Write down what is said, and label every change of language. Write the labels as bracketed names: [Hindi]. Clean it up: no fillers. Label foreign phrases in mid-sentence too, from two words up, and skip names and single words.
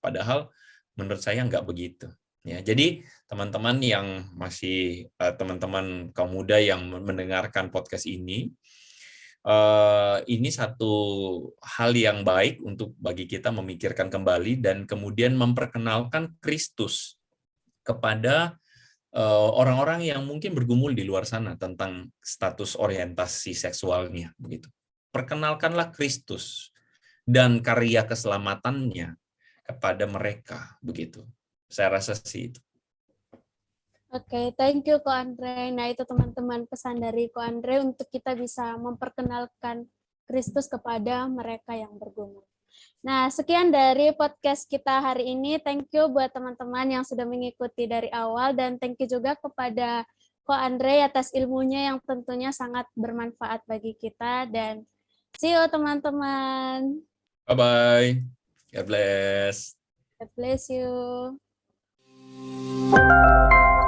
[Indonesian] Padahal menurut saya nggak begitu. Ya, jadi teman-teman yang masih teman-teman kaum muda yang mendengarkan podcast ini satu hal yang baik untuk bagi kita memikirkan kembali dan kemudian memperkenalkan Kristus kepada orang-orang yang mungkin bergumul di luar sana tentang status orientasi seksualnya begitu. Perkenalkanlah Kristus dan karya keselamatannya kepada mereka begitu. Saya rasa sih itu. Oke, [English] thank you Ko Andre. [Indonesian] Nah, itu teman-teman pesan dari Ko Andre untuk kita bisa memperkenalkan Kristus kepada mereka yang bergumul. Nah, sekian dari podcast kita hari ini. [English] Thank you [Indonesian] buat teman-teman yang sudah mengikuti dari awal dan [English] thank you [Indonesian] juga kepada Ko Andre atas ilmunya yang tentunya sangat bermanfaat bagi kita dan [English] see you [Indonesian] teman-teman. [English] Bye-bye. God bless. God bless you.